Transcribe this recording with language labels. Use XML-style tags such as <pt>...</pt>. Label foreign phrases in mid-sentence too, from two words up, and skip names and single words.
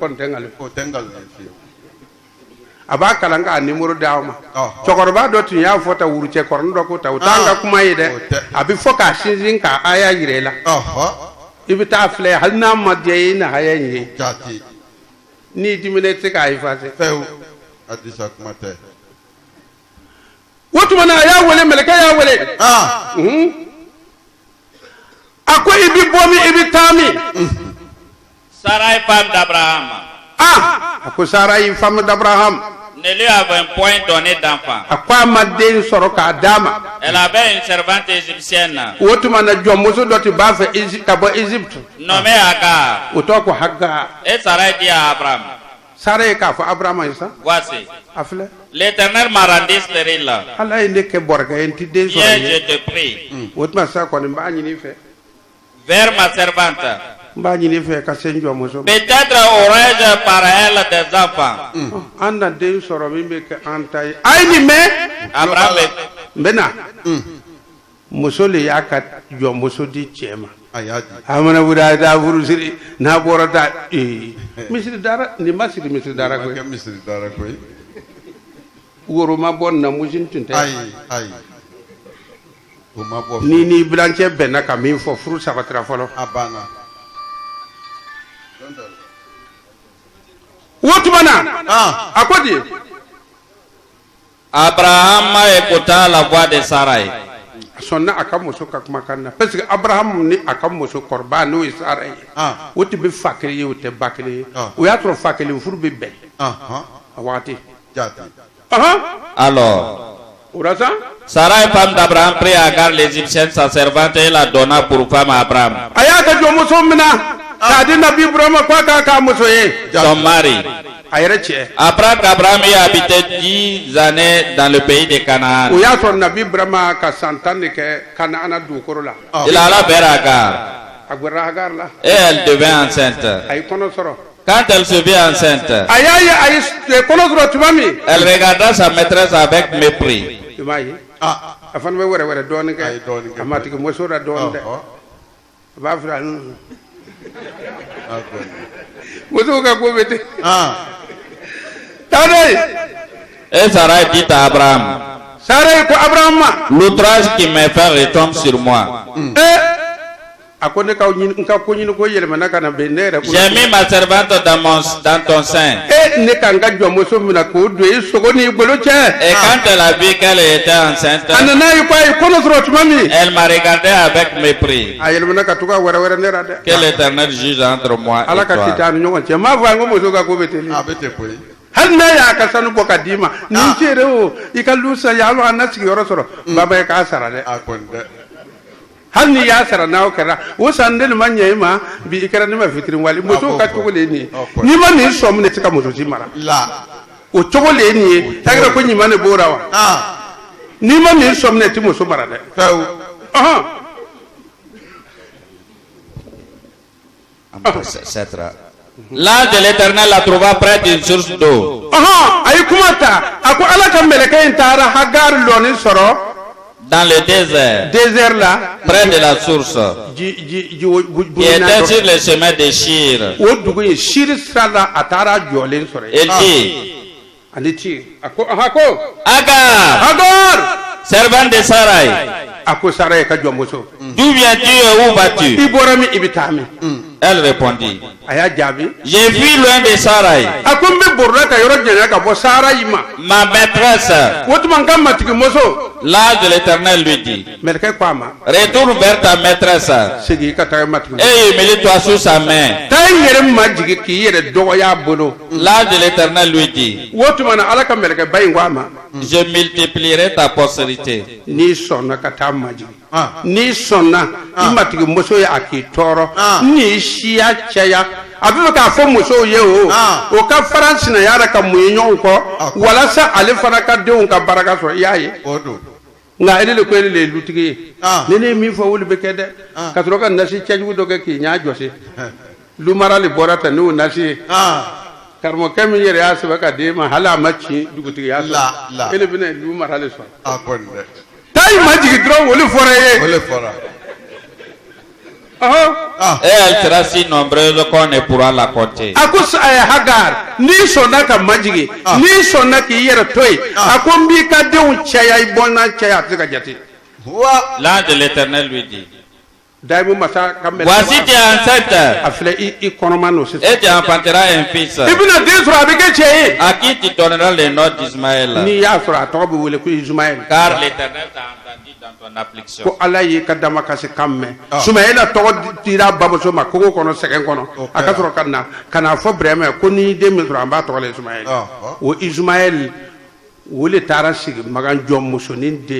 <bm>kɔni tɛ nkalon a b'a kalan k'a numéro d'aw ma cɛkɔrɔba dɔ tun y'a fɔ ta wurucɛkɔrɔnin dɔ ko ta o t'an ka kuma ye dɛ a bɛ fɔ k'a sinsin k'a aya yira i la i bɛ taa filɛ hali n'a ma diya i na aya in ye n'i dimina i tɛ se k'a effacer o tuma na a y'a wele mɛlɛkɛ y'a wele a ko i bɛ bɔ min i bɛ taa min</bm> <fr>Sarai, femme d'Abraham.</fr> <bm>A ko</bm> <fr>Sarai, femme d'Abraham. Ne lui avait point donné d'enfant.</fr> <bm>A ko a ma den sɔrɔ k'a d'a ma.</bm> <fr>Elle avait une servante égyptienne.</fr> <bm>O tuma na jɔnmuso dɔ tun b'a fɛ ka bɔ Égypte.</bm> <fr>Nommée Hagar.</fr> <bm>O tɔgɔ ko Hagar.</bm> <fr>Et Sarai dit à Abraham.</fr> <bm>Sarai k'a fɔ Abraham ye sa.</bm> <fr>Voici.</fr> <bm>A filɛ.</bm> <fr>L'Éternel m'a rendu stérile.</fr> <bm>Ala ye ne kɛ bɔrɔkɛ ye n ti den sɔrɔ</bm> <fr>Viens,</fr> <bm>ye.</bm> <fr>je te prie.</fr> <bm>O tuma sa kɔni n b'a ɲini i fɛ.</bm> <fr>Vers ma servante.</fr> <bm>N b'a ɲini i fɛ ka se n jɔnmuso ma.</bm> <fr>Peut-être aurais-je par elle des enfants.</fr> <bm>An na den sɔrɔ min bɛ kɛ an ta ye. A ye nin mɛn. Abraham n bɛ na. Muso le y'a ka jɔnmuso di cɛ ma. A mana wuli a taa furusiri n'a bɔra ta misiri dara nin ma siri misiri dara koyi. Woro ma bɔ namusi tun tɛ. Ayi. Ni bilancɛ bɛnna ka min fɔ furu sabatira fɔlɔ. A banna. O tuma na a ko di.</bm> <fr>Abraham écouta la voix de Sarai.</fr> <bm>A sɔnna a ka muso ka kumakan na</bm> <fr>parce que</fr> <bm>Abraham ni a ka muso kɔrɔba n'o ye Sarai ye. O tun bɛ fa kelen ye o tɛ ba kelen ye. O y'a sɔrɔ fa kelen furu bɛ bɛn. A waati.</bm> <fr>Alors, Sarai, femme d'Abraham, prit Hagar l'Égyptienne, sa servante, et la donna pour femme à Abraham.</fr> <bm>A y'a ka jɔnmuso minɛ k'a di Nabi Ibrahima k'a k'a k'a muso ye.</bm> <fr>Son mari.</fr> <bm>A yɛrɛ cɛ.</bm> <fr>Après qu'Abraham ait habité 10 années dans le pays de Canaan,</fr> <bm>O y'a sɔrɔ Nabi Ibrahima ka san 10 de kɛ Kanaana dugukolo la.</bm> <fr>il alla vers Hagar</fr> <bm>A gwɛrɛla Hagar la.</bm> <fr>et elle devint enceinte.</fr> <bm>A ye kɔnɔ sɔrɔ.</bm> <fr>Quand elle se vit enceinte,</fr> <bm>A y'a ye a ye kɔnɔ sɔrɔ tuma min.</bm> <fr>elle regarda sa maîtresse avec mépris.</fr> <bm>I m'a ye. A fana bɛ wɛrɛ dɔɔnin kɛ. A matigi muso la dɔɔnin dɛ. A b'a fila musow ka ko bɛ ten.</bm> <fr>Et Sarai dit à Abraham,</fr> <bm>Sarai ko Abraham ma.</bm> <fr>l'outrage qui me fait retombe sur moi.</fr> <bm>A ko ne ka ko ɲini ko yɛlɛmana ka na bɛn ne yɛrɛ.</bm> <fr>J'ai mis ma servante dans ton sein.</fr> <bm>Ne ka n ka jɔnmuso minɛ k'o don i sogo n'i bolo cɛ.</bm> <fr>Et quand elle a vu qu'elle était enceinte,</fr> <bm>A nana ye ko a ye kɔnɔ sɔrɔ tuma min.</bm> <fr>elle m'a regardé avec mépris.</fr> <bm>A yɛlɛmana ka to ka wɛrɛ ne la dɛ.</bm> <fr>Que l'Éternel juge entre moi</fr> <bm>Ala</bm> <fr>et</fr> <bm>ka</bm> <fr>toi.</fr> <bm>kita ni ɲɔgɔn cɛ. M'a fɔ a ye ko muso ka ko bɛ ten. A bɛ ten koyi. Hali n'a y'a ka sanu bɔ ka d'i ma nin cɛre o i ka lusa ya alo an na sigiyɔrɔ sɔrɔ baba ye k'a sara dɛ. A kɔni dɛ. Hali ni y'a sara n'aw kɛra o san den ma ɲɛ i ma bi i kɛra ne ma fitiri wali musow ka cogo de ye nin ye n'i ma nin sɔmi ne tɛ ka muso si mara o cogo de ye nin ye tagira ko ɲuman de b'o la wa n'i ma nin sɔmi ne tɛ muso mara dɛ.</bm> <fr>L'ange de l'Éternel la trouva près d'une source d'eau.</fr> <bm>A ye kuma ta a ko Ala ka mɛlɛkɛ in taara Hagar lɔni sɔrɔ.</bm> <fr>Dans le désert, là, près de la source, qui était sur le chemin de Shir. Il dit, Hagar, servante de Sarai,</fr> <bm>a ko Sara ye ka jɔn muso.</bm> <fr>D'où viens-tu et où vas-tu?</fr> <bm>I bɔra min i bɛ taa min.</bm> <fr>Elle répondit.</fr> <bm>A y'a jaabi.</bm> <fr>J'ai vu loin de Sarai.</fr> <bm>A ko n bɛ borola ka yɔrɔ janya ka bɔ Sara yi ma.</bm> <fr>Ma maîtresse.</fr> <bm>O tuma n ka matigi muso.</bm> <fr>L'ange de l'Éternel lui dit.</fr> <bm>Mɛlɛkɛ ko a ma.</bm> <fr>Retourne vers ta maîtresse.</fr> <bm>Segin i ka taa matigi muso.</bm> <fr>Et humilie-toi sous sa main.</fr> <bm>taa i yɛrɛ majigi k'i yɛrɛ dɔgɔya a bolo.</bm> <fr>L'ange de l'Éternel lui dit.</fr> <bm>O tuma na Ala ka mɛlɛkɛ ba in ko a ma.</bm> <fr>Je multiplierai ta postérité.</fr> <bm>N'i sɔnna ka taa majigi. N'i sɔnna i matigi muso ye a k'i tɔɔrɔ. N'i siya cɛya. A bɛ fɛ k'a fɔ musow ye o ka fara sinaya yɛrɛ ka mun ye ɲɔgɔn kɔ walasa ale fana ka denw ka baraka sɔrɔ i y'a ye. Nka ele de ko ele de ye dutigi ye. Ni ne ye min fɔ olu bɛ kɛ dɛ. Ka sɔrɔ ka nasi cɛjugu dɔ kɛ k'i ɲɛ jɔsi. Lu mara de bɔra tan n'o nasi ye. Karamɔgɔkɛ min yɛrɛ y'a sɛbɛn ka d'e ma hali a ma ci dugutigiya sɔrɔ. Ele bɛna lu mara de sɔrɔ. Taa i ma jigin dɔrɔn olu fɔra e ye.</bm> <fr>Et elle sera si nombreuse qu'on ne pourra la compter.</fr> <bm>A ko Hagar n'i sɔnna ka majigi n'i sɔnna k'i yɛrɛ to yen a ko n b'i ka denw caya i bɔnna caya a tɛ se ka jate.</bm> <fr>L'ange de l'Éternel lui dit.</fr> <bm>Dayimu masa ka mɛlɛ.</bm> <fr>Voici tu es enceinte.</fr> <bm>A filɛ i kɔnɔma n'o sisan.</bm> <fr>Et tu enfanteras un fils.</fr> <bm>I bɛna den sɔrɔ a bɛ kɛ cɛ ye.</bm> <fr>À qui tu donneras le nom d'Ismaël.</fr> <bm>N'i y'a sɔrɔ a tɔgɔ bɛ wele ko Ismaël.</bm> <fr>Car l'Éternel t'a entendu dans ton affliction.</fr> <bm>Ko Ala y'i ka damakasi kan mɛn. Sumayela tɔgɔ dira bamuso ma kogo kɔnɔ sɛgɛn kɔnɔ a ka sɔrɔ ka na fɔ Burama ko n'i den min sɔrɔ an b'a tɔgɔ la Ismaël. O Ismaël o le taara sigi magan jɔn musonin den.</bm>